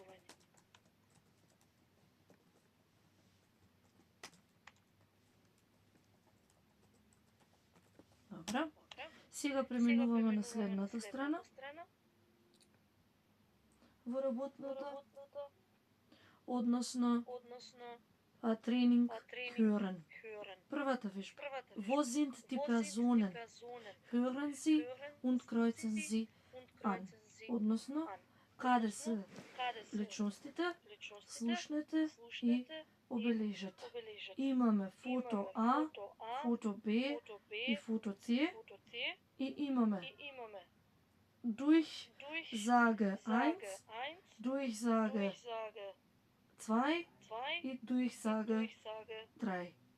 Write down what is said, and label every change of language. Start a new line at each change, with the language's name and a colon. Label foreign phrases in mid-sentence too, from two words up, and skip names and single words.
Macedonian: Добра. Сега преминуваме на следната страна. Во работното, односно тренинг hören. Првата вежба.
German: Wo sind die Personen? Hören sie und kreuzen sie an.
Macedonian: Односно, каде се личностите, слушнете и обележете. Имаме фото А, фото Б и фото С и имаме Durchsage 1, Durchsage 2 и Durchsage 3.